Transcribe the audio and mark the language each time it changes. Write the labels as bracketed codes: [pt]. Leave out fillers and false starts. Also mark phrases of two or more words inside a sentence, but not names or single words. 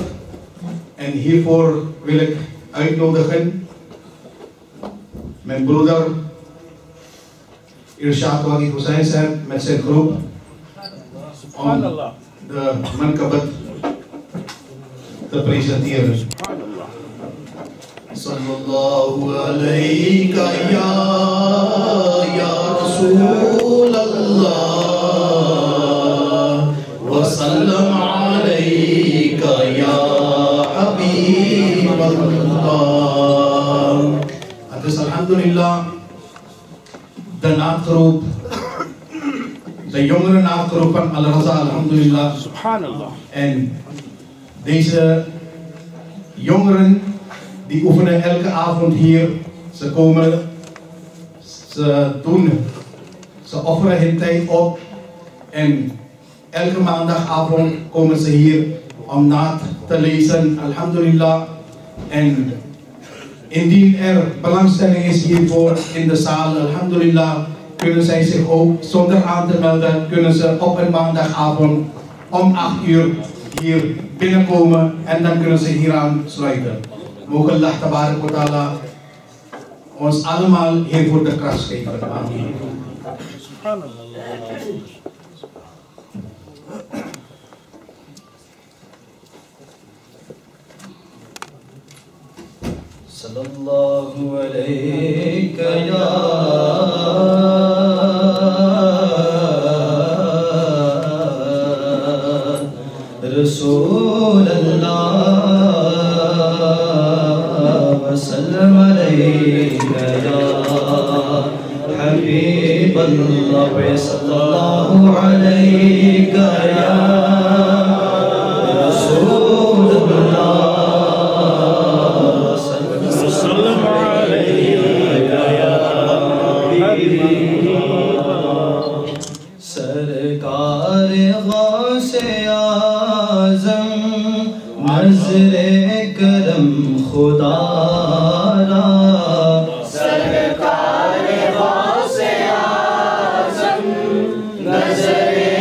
[nl] En hiervoor wil ik uitnodigen mijn broeder Irshad al-Hussaini met zijn groep om de mankabat te presenteren. [ar] صلى الله عليك يا رسول الله وسلم عليك يا حبيب الله. [nl] Dus alhamdulillah, de naadgroep, de jongere naadgroep van al-Raza, alhamdulillah. Subhanallah. En deze jongeren die oefenen elke avond hier. Ze komen, ze offeren hun tijd op. En elke maandagavond komen ze hier om naad te lezen, alhamdulillah. En indien er belangstelling is hiervoor in de zaal, alhamdulillah, kunnen zij zich ook zonder aan te melden, kunnen ze op een maandagavond om 8 uur hier binnenkomen en dan kunnen ze hier aan sluiten. Mogen [ar] الله تبارك وتعالى [nl] ons allemaal hiervoor de kracht geven. Amen. [ar] صلى الله عليك يا رسول الله وسلم عليك يا حبيب الله وصلى الله عليك يا [ur] سرکار غوثِ اعظم نظرِ کرم خدارا سرکار غوثِ اعظم نظرِ